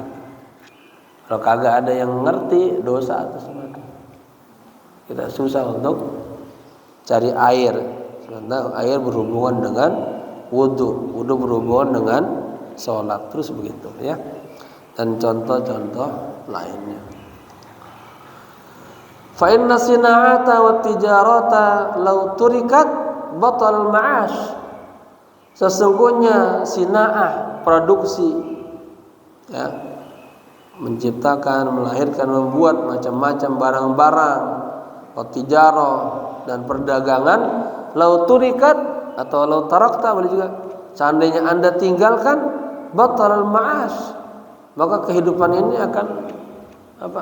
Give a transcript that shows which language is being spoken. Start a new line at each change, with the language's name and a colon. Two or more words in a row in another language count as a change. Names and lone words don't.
Indonesian: Kalau kagak ada yang ngerti, dosa atas semua. Kita susah untuk cari air. Karena air berhubungan dengan wudu berhubungan dengan sholat, terus begitu, ya. Dan contoh-contoh lainnya.
Arabic: Fa inna sina'ata wa tijarata law turikat batal ma'ash.
Indonesian: Sesungguhnya sina'ah, produksi, ya, menciptakan, melahirkan, membuat macam-macam barang-barang, tijarah, dan perdagangan,
Arabic: lau turikat
Indonesian: atau
Arabic: lau tarakta,
Indonesian: boleh juga, seandainya Anda tinggalkan,
Arabic: batal ma'ash,
Indonesian: maka kehidupan ini akan apa?